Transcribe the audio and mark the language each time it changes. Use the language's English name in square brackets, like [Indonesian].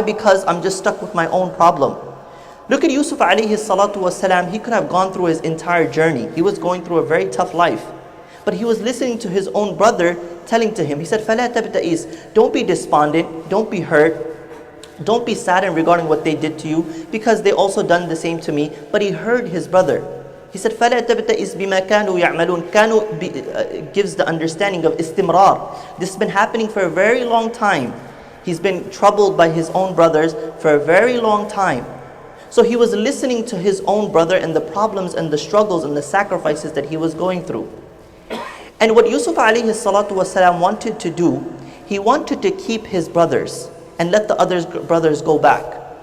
[English] Because I'm just stuck with my own problem. Look at Yusuf alayhi salatu wasalam. He could have gone through his entire journey. He was going through a very tough life. But he was listening to his own brother telling to him. He said, فَلَا تَبْتَئِسْ. Don't be despondent. Don't be hurt. Don't be saddened regarding what they did to you, because they also done the same to me. But he heard his brother. [Arabic] He said, فَلَا تَبْتَئِسْ بِمَا كَانُوا يَعْمَلُونَ. [English] Kanu gives the understanding of istimrar. This has been happening for a very long time. He's been troubled by his own brothers for a very long time. So he was listening to his own brother and the problems and the struggles and the sacrifices that he was going through. And what Yusuf alayhi salatu wasalam wanted to do, he wanted to keep his brothers and let the other brothers go back.